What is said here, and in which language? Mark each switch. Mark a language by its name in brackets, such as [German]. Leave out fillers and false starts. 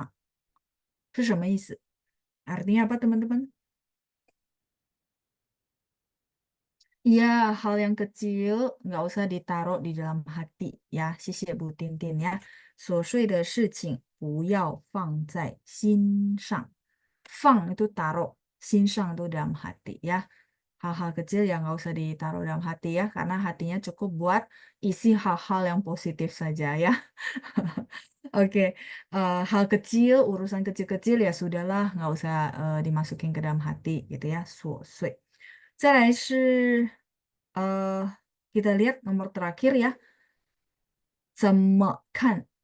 [Chinese] 琐碎的事情不要放在心上是什么意思？ [Indonesian] artinya apa teman-teman? Iya, hal yang kecil nggak usah ditaruh di dalam hati ya. [Chinese] 谢谢 Bu Tintin ya. 琐碎的事情不要放在心上。放 [Indonesian] itu taruh, [Chinese] 心上 [Indonesian] itu dalam hati ya. Hal-hal kecil yang nggak usah ditaruh dalam hati ya, karena hatinya cukup buat isi hal-hal yang positif saja ya. Oke, hal kecil, urusan kecil-kecil ya sudahlah, nggak usah dimasukin ke dalam hati gitu ya. [Chinese] 琐碎。再来是呃， [Indonesian] kita lihat nomor terakhir ya, [Chinese] 怎么看?